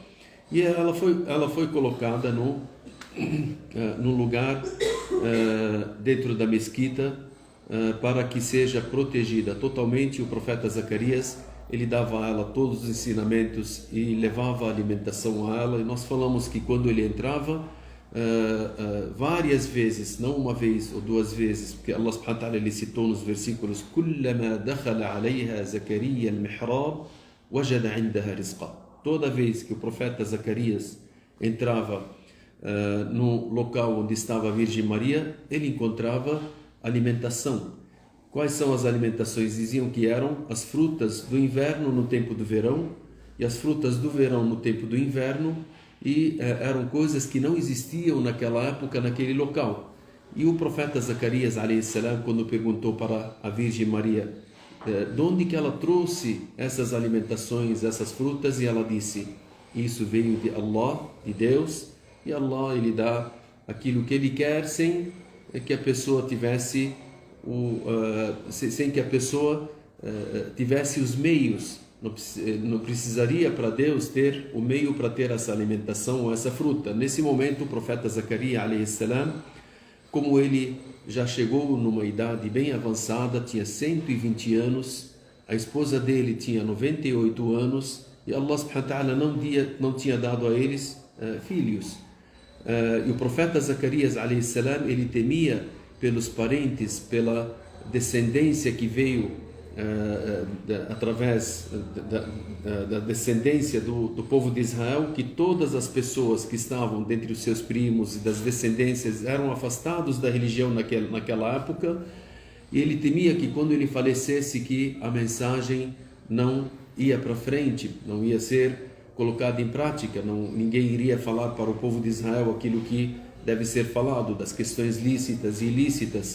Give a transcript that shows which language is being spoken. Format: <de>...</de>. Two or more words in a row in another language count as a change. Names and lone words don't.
<pt>E ela foi colocada num lugar dentro da mesquita para que seja protegida totalmente. O profeta Zacarias, ele dava a ela todos os ensinamentos e levava a alimentação a ela. E nós falamos que quando ele entrava, várias vezes, não uma vez ou 2 vezes, porque Allah</pt> <ar>سبحانه وتعالى</ar> <pt>ele citou nos versículos:</pt> <ar>كلما دخل عليها زكريا المحراب وجد عندها رزقا.</ar> <pt>Toda vez que o profeta Zacarias entrava no local onde estava a Virgem Maria, ele encontrava alimentação. Quais são as alimentações? Diziam que eram as frutas do inverno no tempo do verão, e as frutas do verão no tempo do inverno, e eram coisas que não existiam naquela época, naquele local. E o profeta Zacarias,</pt> <ar>عليه السلام,</ar> <pt>quando perguntou para a Virgem Maria de onde que ela trouxe essas alimentações, essas frutas, e ela disse: isso veio de Allah, de Deus, e Allah ele dá aquilo que ele quer sem que a pessoa tivesse sem que a pessoa tivesse os meios. Não precisaria para Deus ter o meio para ter essa alimentação ou essa fruta. Nesse momento o profeta Zacarias</pt> <ar>عليه السلام,</ar> <pt>como ele já chegou numa idade bem avançada, tinha 120 anos, a esposa dele tinha 98 anos, e Allah</pt> <ar>سبحانه وتعالى</ar> <pt>não tinha dado a eles filhos. E o profeta Zacarias</pt> <ar>عليه السلام,</ar> <pt>ele temia pelos parentes, pela descendência que veio através da descendência do povo de Israel, que todas as pessoas que estavam dentre os seus primos e das descendências eram afastados da religião naquela época, e ele temia que quando ele falecesse que a mensagem não ia para frente, não ia ser colocada em prática, ninguém iria falar para o povo de Israel aquilo que deve ser falado, das questões lícitas e ilícitas.</pt>